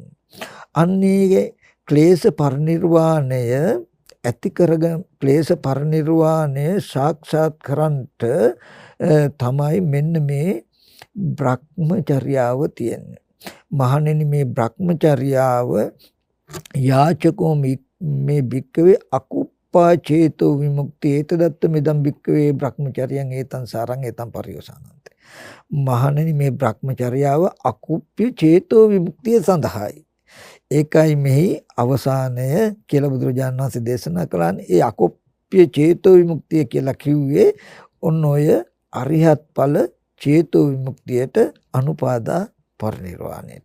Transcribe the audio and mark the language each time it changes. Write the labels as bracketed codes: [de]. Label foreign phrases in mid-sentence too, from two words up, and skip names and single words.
[si] අන්නේ ක්ලේශ පරිනිර්වාණය ඇති කරගෙන ක්ලේශ පරිනිර්වාණය සාක්ෂාත් කරන්ට තමයි මෙන්න මේ බ්‍රහ්මචර්යාව තියෙන්නේ. මහණෙනි මේ බ්‍රහ්මචර්යාව [pi] යාචකෝ මේ භික්කවේ අකුප්පා චේතෝ විමුක්තිය ඒතදත්ත මෙදම් භික්කවේ බ්‍රහ්මචර්යං ඒතං සාරං ඒතං පරියෝසానන්ත. [si] මහණෙනි මේ බ්‍රහ්මචර්යාව අකුප්ප්‍ය චේතෝ විමුක්තිය සඳහායි. ඒකයි මෙහි අවසානය කියලා බුදුරජාණන් වහන්සේ දේශනා කළානේ. ඒ අකුප්ප්‍ය චේතෝ විමුක්තිය කියලා කිව්වේ ඔන්න ඔය අරිහත් ඵල චේතෝ විමුක්තියට අනුපාදා පරිනිර්වාණයට.